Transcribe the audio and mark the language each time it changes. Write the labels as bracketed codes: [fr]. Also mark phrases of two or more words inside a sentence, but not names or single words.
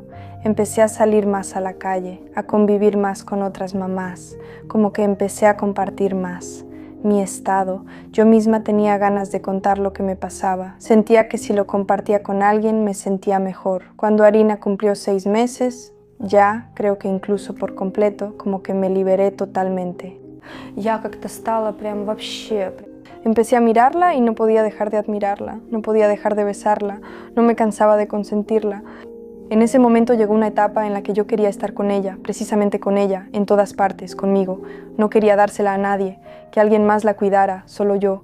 [es] Empecé a salir más a la calle, a convivir más con otras mamás, como que empecé a compartir más mi estado. Yo misma tenía ganas de contar lo que me pasaba. Sentía que si lo compartía con alguien me sentía mejor. Cuando Arina cumplió 6 meses, ya, creo que incluso por completo, como que me liberé totalmente. [ru] Я как-то стала прям вообще... [es] Empecé a mirarla y no podía dejar de admirarla, no podía dejar de besarla, no me cansaba de consentirla. En ese momento llegó una etapa en la que yo quería estar con ella, precisamente con ella, en todas partes, conmigo. No quería dársela a nadie, que alguien más la cuidara, solo yo.